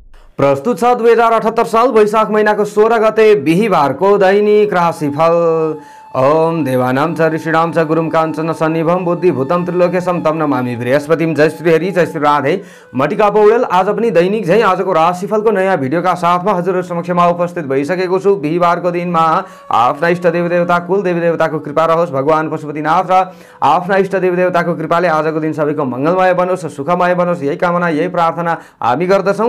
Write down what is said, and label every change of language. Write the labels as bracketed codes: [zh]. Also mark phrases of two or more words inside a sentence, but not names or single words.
[ne] प्रस्तुत छ 2078 साल वैशाख महिनाको 16 गते बिहीबारको दैनिक राशिफल। [sa] ओम देवानां च ऋषीणां च गुरुं काञ्चन सन्निभं बुद्धिभूतं त्रिलोकेशं तं नमामि बृहस्पतिं। [ne] जय श्री हरि, जय श्री राधे। मटिका पौडेल आज पनि दैनिक झै आजको राशिफलको नयाँ भिडियोका साथमा हजुरहरु समक्षमा उपस्थित भइसकेको छु। बिहीबारको दिनमा आफ्ना इष्ट देवी देवता कुल देवी देवताको कृपा रहोस्, भगवान पशुपतिनाथ र आफ्ना इष्ट देवी देवताको कृपाले आजको दिन सबैको मंगलमय बनोस्, सुखमय बनोस्, यही कामना यही प्रार्थना हामी गर्दछौं।